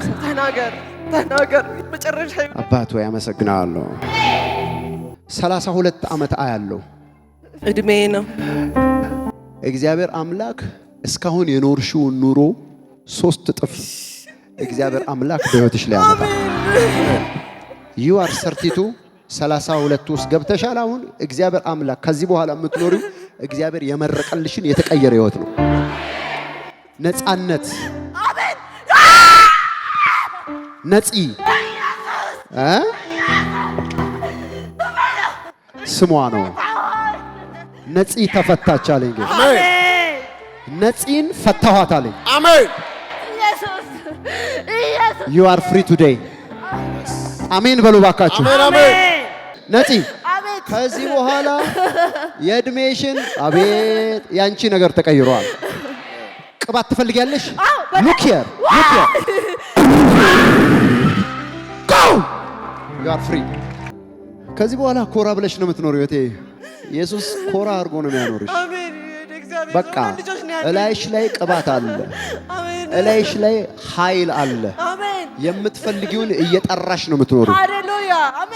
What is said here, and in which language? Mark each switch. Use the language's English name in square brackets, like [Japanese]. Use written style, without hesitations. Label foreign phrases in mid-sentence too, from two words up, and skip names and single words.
[Amharic] ተናገር መጨረሻ። አባቱ ያመሰግናለሁ። 32 ዓመት አያለው እድሜ ነው። እግዚአብሔር አምላክ እስካሁን የኖርሽውን ኑሮ 3 እጥፍ እግዚአብሔር አምላክ በህይወትሽ ላይ ያመጣል። [English] you are 32 [Amharic] ውስጥ ገብተሻል። አሁን እግዚአብሔር አምላክ ከዚህ በኋላ የምትኖሪው እግዚአብሔር የመረቀልሽን የተቀየረ ህይወት ነው። ነፃነት። አሜን። ነፂ ስሟ ነው። ነፂ ተፈታች አለኝ ጌታ። አሜን። ነፂን ፈታኋት አለኝ። አሜን። ኢየሱስ [English] you are free today። [Amharic] አሜን በሉ ባካችሁ። አሜን። ነፂ ከዚህ በኋላ የእድሜሽን አቤት ያንቺ ነገር ተቀይሯል። ቅባት ትፈልጊያለሽ? [English] look here go you are free። [Amharic] ከዚህ በኋላ ኮራ ብለሽ ነው የምትኖሪው። እቴ ኢየሱስ ኮራ አድርጎ ነው የሚያኖርሽ። አሜን። በቃ እላይሽ ላይ ቅባት አለ። እላይሽ ላይ ኃይል አለ። የምትፈልጊውን እየጠራሽ ነው የምትኖሪው። ሃሌሉያ። አሜን።